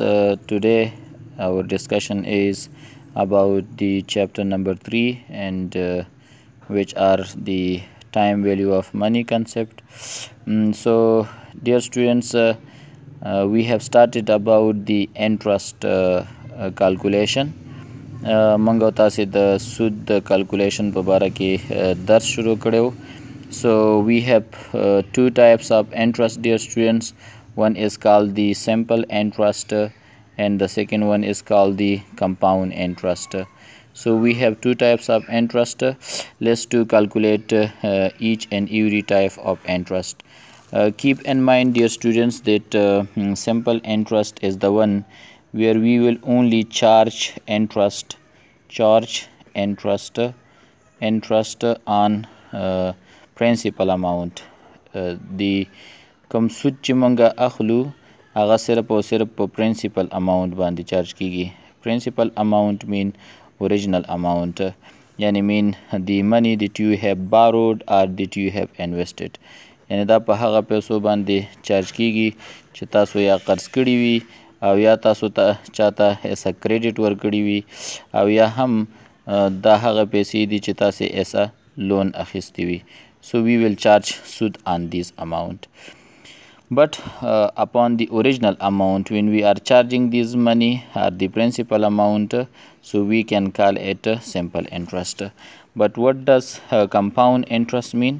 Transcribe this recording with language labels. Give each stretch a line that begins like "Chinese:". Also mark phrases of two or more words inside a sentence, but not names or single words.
English: Today our discussion is about the chapter number 3 and which are the time value of money concept. So dear students, we have started about the interest calculation.
Pashto: منګو تاسو د سود د کیلکولیشن په اړه کې درس شروع کړو.
English: So we have two types of interest, dear students. One is called the simple interest and the second one is called the compound interest. So we have two types of interest. Let's to calculate each and every type of interest. Keep in mind, dear students, that simple interest is the one where we will only charge interest on principal amount.
Pashto: The کوم سود چې مونږه اخلو هغه صرف او صرف په
English: principal amount
Pashto: باندې چارج کیږي.
English: Principal amount mean original amount, یعنی mean the money that you have borrowed or that you have invested.
Pashto: یعنی دا په هغه پیسو باندې چارج کیږي چې تاسو یا قرض کړی وي او یا تاسو ته چاته ایسا کریډیټ ورکړی وي او یا هم دا هغه پیسې دي چې تاسو ایسا لون اخیستی وي.
English: So we will charge sud on this amount. But upon the original amount, when we are charging this money or the principal amount, so we can call it simple interest. But what does compound interest mean?